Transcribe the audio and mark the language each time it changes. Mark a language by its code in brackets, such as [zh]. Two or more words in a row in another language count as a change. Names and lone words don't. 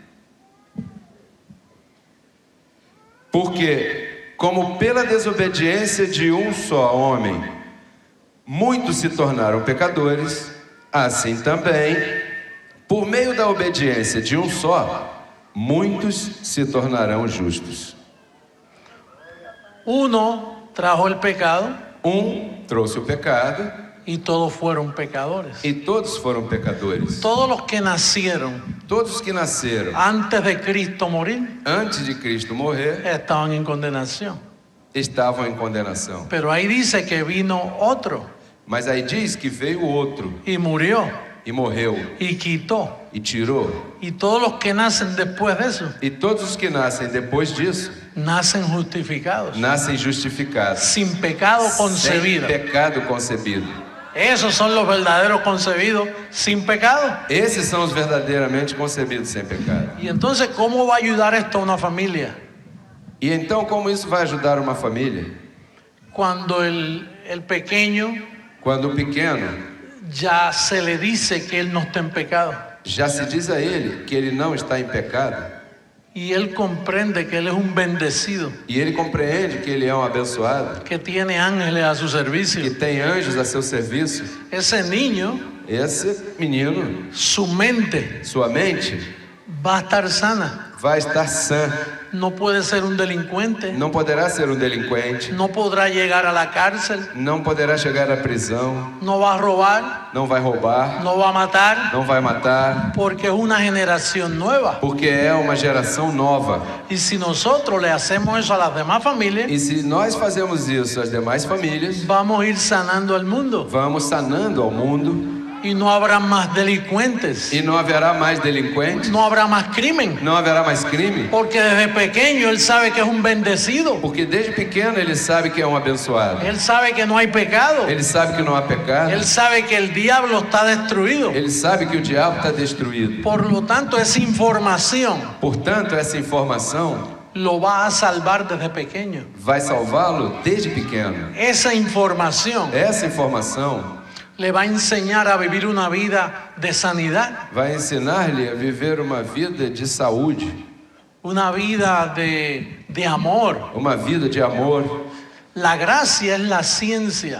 [pt] Porque, como pela desobediência de um só homem, muitos se tornaram pecadores, assim também, por meio da obediência de um só, muitos se tornarão justos. [es] Uno trajo el pecado [pt] Trouxe o pecado [es] y todos fueron pecadores. [pt] e todos foram pecadores. [es] Todos los que nacieron [pt] Todos que nasceram [es] antes de Cristo morir [pt] antes de Cristo morrer [es] estaban en condenación. [pt] estavam em condenação. [es] Pero ahí dice que vino otro [pt] Mas aí diz que veio outro [es] y murió [pt] e morreu [es] y quitó. [pt] e tirou. [es] Y todos los que nacen después de eso [pt] E todos os que nascem depois disso [es] nacen justificados, [pt] nascem justificados, [es] sin pecado [pt] sem [es] concebido. [pt] pecado concebido. [es] Esos son los verdaderos concebidos sin pecado. [pt] Esses são os verdadeiramente concebidos sem pecado. [es] Y entonces, ¿cómo va a ayudar esto a una familia? [pt] E então, como isso vai ajudar uma família? [es] Cuando el pequeño [pt] Quando o pequeno [es] ya se le dice que él no está en pecado [pt] já se diz a ele que ele não está em pecado, [es] y él comprende que él es un bendecido, [pt] e ele compreende que ele é um abençoado, [es] que tiene ángeles a su [pt] que [es] servicio. [pt] tem anjos a seu serviço, [es] Ese niño, [pt] esse menino, [es] su mente [pt] sua mente [es] va a estar sana. [pt] vai estar sã, [es] No puede ser un delincuente, [pt] não poderá ser um delinquente, [es] no podrá llegar a la cárcel, [pt] não poderá chegar à prisão, [es] no va a robar, [pt] não vai roubar, [es] no va a matar, [pt] não vai matar, [es] porque es una generación nueva. [pt] porque é uma geração nova. [es] Y si nosotros le hacemos eso a las demás familias, [pt] E se nós fazemos isso às demais famílias, [es] vamos a ir sanando al mundo [pt] vamos sanando ao mundo [es] y no habrá más delincuentes, [pt] e não haverá mais delinquentes, [es] no habrá más crimen, [pt] não haverá mais crime, [es] porque desde pequeño él sabe que es un bendecido, [pt] porque desde pequeno ele sabe que é um abençoado, [es] él sabe que no hay pecado, [pt] ele sabe que não há pecado, [es] él sabe que el diablo está destruido. [pt] ele sabe que o diabo está destruído. [es] Por lo tanto, esa información [pt] Portanto, essa informação [es] lo va a salvar desde pequeño. [pt] vai salvá-lo desde pequeno. [es] Esa información [pt] Essa informação [es] le va a enseñar a vivir una vida de sanidad, [pt] vai ensinar-lhe a viver uma vida de saúde, [es] una vida de amor. [pt] uma vida de amor. [es] La gracia es la ciencia,